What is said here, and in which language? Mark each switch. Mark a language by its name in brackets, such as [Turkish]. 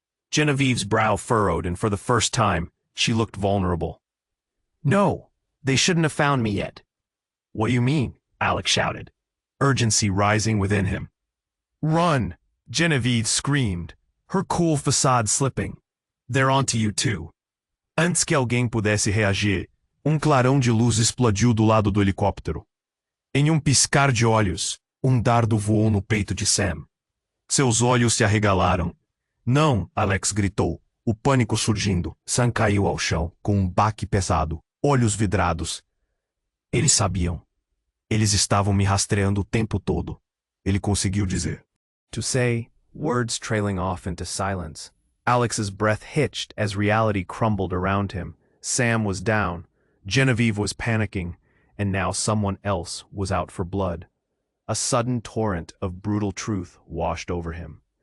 [English] Genevieve's brow furrowed, and for the first time, she looked vulnerable. "No, they shouldn't have found me yet." "What do you mean?" Alex shouted, urgency rising within him. "Run!" Genevieve screamed, her cool facade slipping. "They're onto you too." [Portuguese] Antes que alguém pudesse reagir, clarão de luz explodiu do lado do helicóptero. Em piscar de olhos, dardo voou no peito de Sam. Seus olhos se arregalaram. "Não!" Alex gritou, o pânico surgindo. Sam caiu ao chão, com baque pesado, olhos vidrados. "Eles sabiam. Eles estavam me rastreando o tempo todo." Ele conseguiu dizer. [English] To say, words trailing off into silence. Alex's breath hitched as reality crumbled around him. Sam was down, Genevieve was panicking, and now someone else was out for blood. A sudden torrent of brutal truth washed over him.